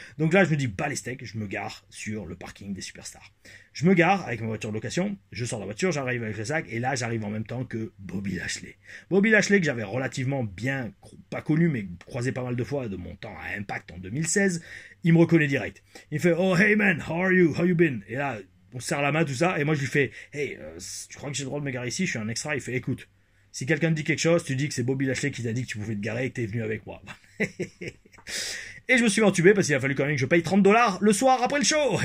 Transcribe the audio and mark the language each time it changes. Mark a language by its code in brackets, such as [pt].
[fr] Donc là, je me dis, bas les steaks, je me gare sur le parking des superstars. Je me gare avec ma voiture de location, je sors de la voiture, j'arrive avec le sac, et là, j'arrive en même temps que Bobby Lashley. Bobby Lashley, que j'avais relativement bien, pas connu, mais croisé pas mal de fois de mon temps à Impact en 2016, il me reconnaît direct. Il me fait, [en] oh hey man, how are you? How you been? [fr] Et là, on se serre la main, tout ça, et moi je lui fais, hey, tu crois que j'ai le droit de me garer ici? Je suis un extra. Il fait, écoute, si quelqu'un te dit quelque chose, tu dis que c'est Bobby Lashley qui t'a dit que tu pouvais te garer et que t'es venu avec moi. Et je me suis entubé parce qu'il a fallu quand même que je paye $30 le soir après le show.